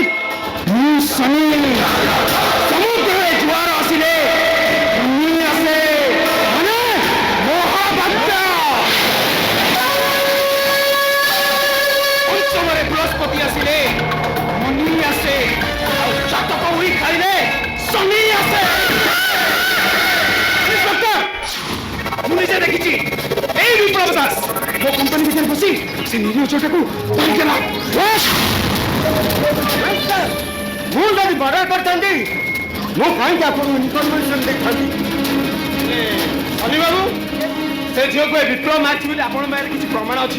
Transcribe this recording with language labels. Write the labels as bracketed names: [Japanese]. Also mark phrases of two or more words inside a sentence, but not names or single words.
[Odia] ମୁଁ ସମୁଦ୍ରରେ ଜୁଆର ଆସିଲେ ଆସେ ମାନେ ମହାବାତ୍ୟା। ପଞ୍ଚମରେ ବୃହସ୍ପତି ଆସିଲେ ମନି ଆସେ, ଆଉ ଚାତକ ଉଇ ଖାଇଲେ ଶନି ଆସେ। ମୁଁ ନିଜେ ଦେଖିଛି এই বিপ্লব দাস ମୋ କମ୍ପାନୀ ଭିତରେ ବସି ସେ ନିରୀହ ଝିଅଟାକୁ ଧରିଦେଲା। ମୁଁ ଯଦି ମର୍ଡର କରିଥାନ୍ତି ମୁଁ କାହିଁକି ଆପଣଙ୍କୁ ଇନଫର୍ମେସନ ଦେଇଥାନ୍ତି? ଶନି ବାବୁ, ସେ ଝିଅକୁ ଏ ବିପ୍ଳବ ମାରିଛି ବୋଲି ଆପଣଙ୍କ ପାଖରେ କିଛି ପ୍ରମାଣ ଅଛି?